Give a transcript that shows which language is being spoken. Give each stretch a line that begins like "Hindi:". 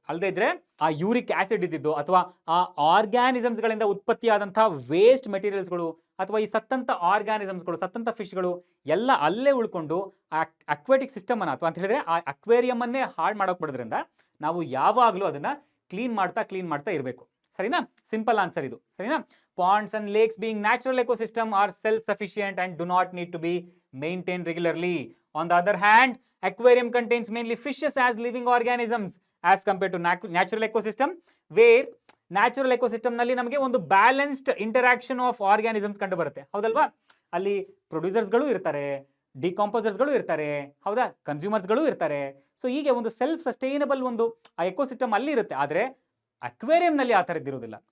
Kannada: ಅಲ್ಲದೆ ಇದ್ರೆ ಆ ಯೂರಿಕ್ ಆಸಿಡ್ ಇದ್ದಿದ್ದು ಅಥವಾ ಆ ಆರ್ಗ್ಯಾನಿಸಮ್ಸ್ಗಳಿಂದ ಉತ್ಪತ್ತಿಯಾದಂತಹ ವೇಸ್ಟ್ ಮೆಟೀರಿಯಲ್ಸ್ಗಳು ಅಥವಾ ಈ ಸತ್ತಂತ ಆರ್ಗ್ಯಾನಿಸಮ್ಸ್ಗಳು, ಸತ್ತಂತ ಫಿಶ್ಗಳು ಎಲ್ಲ ಅಲ್ಲೇ ಉಳ್ಕೊಂಡು ಆ ಅಕ್ವಾಟಿಕ್ ಸಿಸ್ಟಮ್ ಅನ್ನ ಅಥವಾ ಅಂತ ಹೇಳಿದ್ರೆ ಆ ಅಕ್ವೇರಿಯಂ ಅನ್ನೇ ಹಾಳು ಮಾಡೋಕೆ ಬಿಡೋದ್ರಿಂದ ನಾವು ಯಾವಾಗಲೂ ಅದನ್ನ ಕ್ಲೀನ್ ಮಾಡ್ತಾ ಇರಬೇಕು. ಸರಿನಾ? ಸಿಂಪಲ್ ಆನ್ಸರ್ ಇದು. ಸರಿನಾ?
English: Ponds and lakes being natural ecosystem are self-sufficient and do not need to be maintained regularly. On the other hand, aquarium contains mainly fishes as living organisms as compared to natural ecosystem, where natural ecosystem
Kannada: ನಲ್ಲಿ ನಮಗೆ ಒಂದು balanced interaction of organisms ಕಂಡು ಬರುತ್ತೆ. ಹೌದಲ್ವಾ? ಅಲ್ಲಿ ಪ್ರೊಡ್ಯೂಸರ್ಸ್ಗಳು ಇರ್ತಾರೆ, ಡಿಕಾಂಪೋಸರ್ಸ್ಗಳು ಇರ್ತಾರೆ, ಹೌದಾ, ಕನ್ಸ್ಯೂಮರ್ಸ್ಗಳು ಇರ್ತಾರೆ. ಸೊ ಹೀಗೆ ಒಂದು ಸೆಲ್ಫ್ ಸಸ್ಟೈನಬಲ್ ಒಂದು ಆ ಎಕೋಸಿಸ್ಟಮ್ ಅಲ್ಲಿ ಇರುತ್ತೆ. ಆದರೆ ಅಕ್ವೇರಿಯಂನಲ್ಲಿ ಆ ಥರದ್ದು ಇರೋದಿಲ್ಲ.